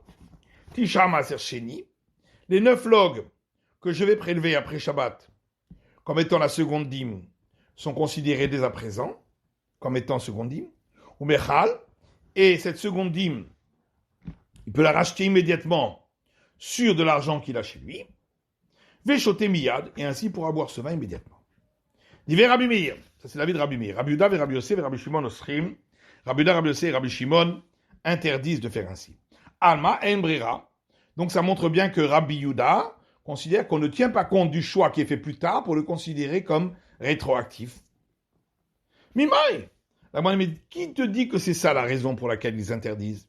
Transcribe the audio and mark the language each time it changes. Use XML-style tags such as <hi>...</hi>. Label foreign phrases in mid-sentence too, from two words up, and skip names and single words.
<he>תשעה מעשר שני,</he> <fr>les 9 logs que je vais prélever après Shabbat comme étant la seconde dîme sont considérés dès à présent comme étant seconde dîme.</fr> <he>ומחלל,</he> <fr>et cette seconde dîme, il peut la racheter immédiatement sur de l'argent qu'il a chez lui.</fr> <he>ושותה מיד,</he> <fr>et ainsi pourra boire ce vin immédiatement.</fr> <he>דברי רבי מאיר,</he> <fr>ça c'est l'avis de Rabbi Meir.</fr> <he>רבי יהודה, רבי יוסף, רבי שמעון אוסרים.</he> <fr>Rabbi Yehuda, Rabbi Yosef et Rabbi Shimon interdisent de faire ainsi.</fr> <arc>אלמא אין ברירה,</arc> <fr>donc ça montre bien que Rabbi Yehuda considère qu'on ne tient pas compte du choix qui est fait plus tard pour le considérer comme rétroactif. Mimai, mais qui te dit que c'est ça la raison pour laquelle ils interdisent?</fr>